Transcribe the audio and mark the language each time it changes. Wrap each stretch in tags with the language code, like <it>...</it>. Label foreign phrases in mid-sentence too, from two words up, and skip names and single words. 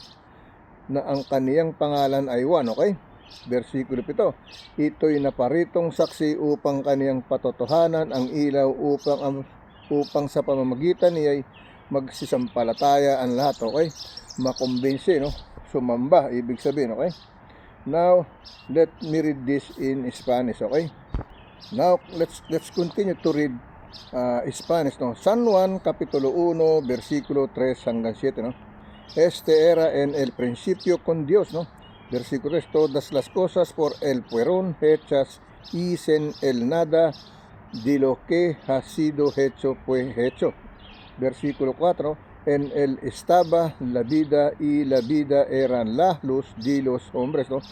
<tl>Na ang kaniyang pangalan ay Juan, okay? Versikulo 7, ito'y naparitong saksi upang kaniyang patotohanan ang ilaw, upang sa pamamagitan niya'y magsisampalataya ang lahat, okay? Makumbinsi, no? Sumamba, ibig sabihin, okay?</tl> <en>Now, let me read this in Spanish, okay? Now, let's continue to read Spanish, no?</en> <tl>San Juan, Kapitulo 1, versikulo 3 hanggang 7, no?</tl> <es>Este era en el principio con Dios, ¿no? Versículo 3, todas las cosas por él fueron hechas, y sin él nada de lo que ha sido hecho fue hecho. Versículo 4, en él estaba la vida, y la vida era la luz de los hombres, ¿no?</es>